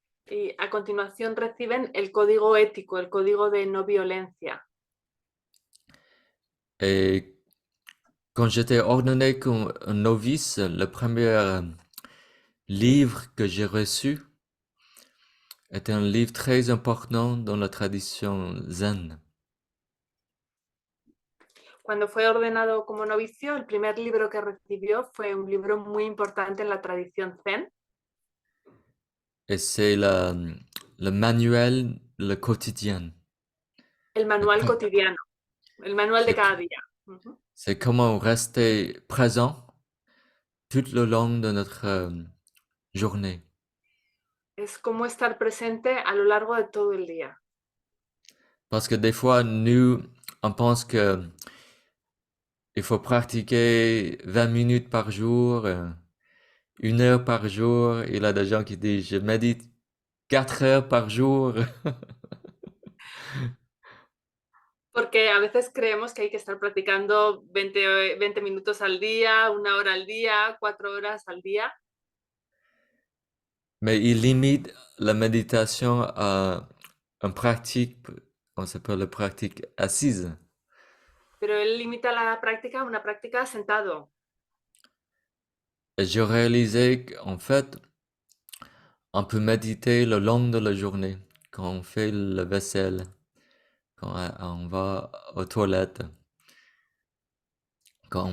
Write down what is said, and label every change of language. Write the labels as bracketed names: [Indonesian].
[Spanish] Y a continuación reciben el código ético, el código de no violencia. [French] Et Quand j'étais ordonné comme un novice, le premier livre que j'ai reçu était un livre très important dans la tradition zen. [Spanish] Cuando fue ordenado como novicio, el primer libro que recibió fue un libro muy importante en la tradición zen. [French] Et c'est le manuel, le quotidien. [Spanish] El manual cotidiano, el manual de cada día. [French] C'est comment rester présent tout le long de notre journée. [Spanish] Es cómo estar presente a lo largo de todo el día. [French] Parce que des fois, nous, on pense que il faut pratiquer 20 minutes par jour, 1 heure par jour. Il y a des gens qui disent, je médite 4 heures par jour. [Spanish] Porque a veces creemos que hay que estar practicando 20 minutos al día, 1 hora al día, 4 horas al día. [French] Mais il limite la méditation à une pratique, on s'appelle la pratique assise. [Spanish] Pero él limita la práctica a una práctica sentado. [French] Et j'ai réalisé qu'en fait, on peut méditer le long de la journée, quand on fait la vaisselle, quand on va aux toilettes, quand on